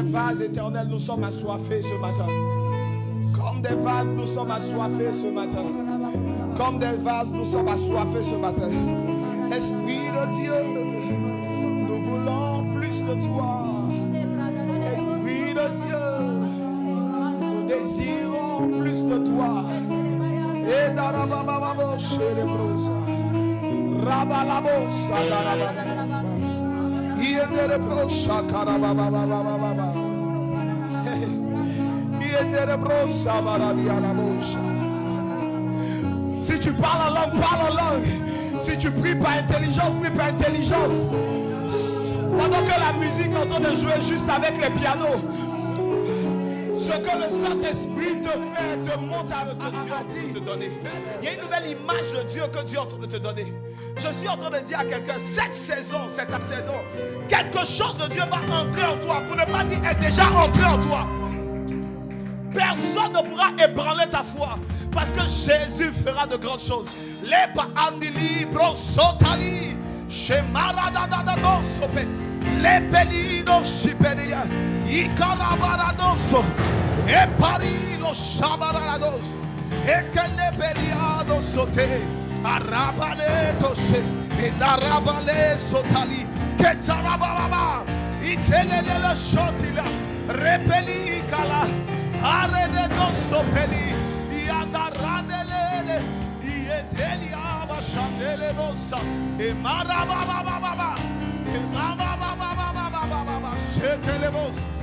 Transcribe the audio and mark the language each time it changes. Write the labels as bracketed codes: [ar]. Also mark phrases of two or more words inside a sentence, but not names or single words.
[fr] vases éternels, nous sommes assoiffés ce matin. Comme des vases, nous sommes assoiffés ce matin. Comme des vases, nous sommes assoiffés ce matin. Esprit de Dieu, nous voulons plus de toi. Esprit de Dieu, nous désirons plus de toi. Et darabababo chérebrosa. Rabalabosa darababa. Iederebrosa karabababababa. Iederebrosa baradianabosa. Si tu parles en langue, parle en langue. Si tu pries par intelligence, prie par intelligence. Pendant que la musique est en train de jouer juste avec les pianos, ce que le Saint-Esprit te fait, te montre à Dieu en train de te donner. Il y a une nouvelle image de Dieu que Dieu est en train de te donner. Je suis en train de dire à quelqu'un, cette saison, quelque chose de Dieu va entrer en toi. Pour ne pas dire est déjà entré en toi. Personne ne pourra ébranler ta foi. Parce que Jésus fera de grandes choses. Les paandili brosotali, shemaradadadadosope, les pelinos shiperia, ikarabaradoso, et parilo shabaradados, et que les peliados sote, arabaletose, et narabale sotali, ketarababa, itele de la shotila, repeli kala, arededosopeli. Andarandelele, Ietelia Bashandele Bosa, e Marababa, e Mababa, Shetelebos.